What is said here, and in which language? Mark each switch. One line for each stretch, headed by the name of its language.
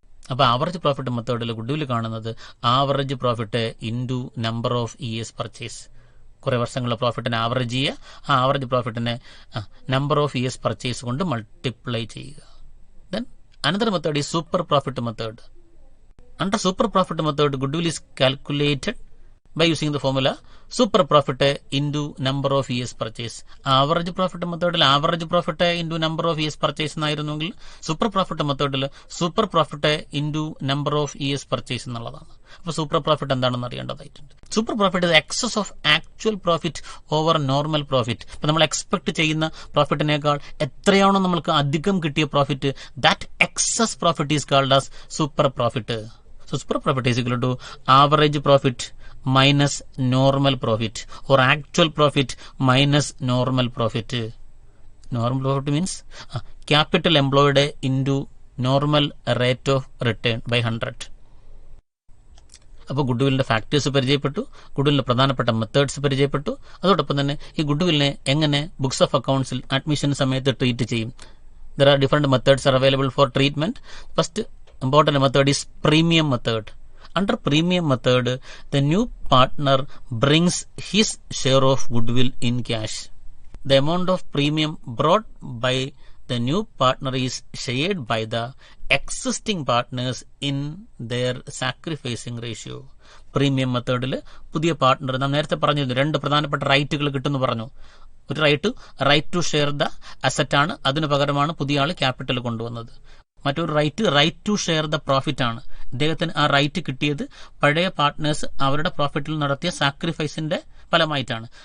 Malayalam: അപ്പൊ average profit മെത്തേഡിൽ goodwill കാണുന്നത് average profit into number of years purchase. കുറെ വർഷങ്ങളുടെ പ്രോഫിറ്റിനെ ആവറേജ് ചെയ്യുക, ആ average പ്രോഫിറ്റിനെ number of years purchase കൊണ്ട് മൾട്ടിപ്ലൈ ചെയ്യുക.
English: Then another method is super profit method. Under super profit method, goodwill is calculated by using the formula super profit into number of years purchase. Average profit method average profit into number of years purchase
Malayalam: എന്നായിരുന്നെങ്കിൽ super profit മെത്തേഡിൽ super profit into number of years purchase എന്നുള്ളതാണ്. അപ്പൊ super profit എന്താണെന്ന് അറിയേണ്ടതായിട്ടുണ്ട്.
English: Super profit is excess of actual profit over normal profit.
Malayalam: ഇപ്പൊ നമ്മൾ expect ചെയ്യുന്ന പ്രോഫിറ്റിനേക്കാൾ എത്രയാണോ നമ്മൾക്ക് അധികം കിട്ടിയ profit,
English: That excess profit is called as super profit. So super profit is equal to average profit minus normal profit or actual profit minus normal profit. Normal profit means capital employed into normal rate of return by 100.
Malayalam: അപ്പോൾ ഗുഡ്വില്ലിന്റെ factors പരിചയപ്പെട്ടു, ഗുഡ്വില്ലിന്റെ പ്രധാനപ്പെട്ട methods പരിചയപ്പെട്ടു. അതോടൊപ്പം തന്നെ ഈ ഗുഡ്വില്ലിനെ എങ്ങനെ books of അക്കൗണ്ട്സിൽ admission സമയത്ത് treat ചെയ്യും.
English: There are different methods are available for treatment. First important method is premium method. Under premium method, the new partner brings his share of goodwill in cash. The amount of premium brought by the new partner is shared by the existing partners in their sacrificing ratio.
Malayalam: Premium മെത്തേഡിൽ പുതിയ partner, നാം നേരത്തെ പറഞ്ഞിരുന്നു രണ്ട് പ്രധാനപ്പെട്ട റൈറ്റുകൾ കിട്ടുമെന്ന് പറഞ്ഞു. ഒരു right to share the asset ആണ്, അതിന് പകരമാണ് പുതിയ ആൾ ക്യാപിറ്റൽ കൊണ്ടുവന്നത്. മറ്റൊരു right to share the profit ആണ്. ഇദ്ദേഹത്തിന് ആ റൈറ്റ് കിട്ടിയത് പഴയ പാർട്ട്നേഴ്സ് അവരുടെ പ്രോഫിറ്റിൽ നടത്തിയ സാക്രിഫൈസിന്റെ ഫലമായിട്ടാണ്.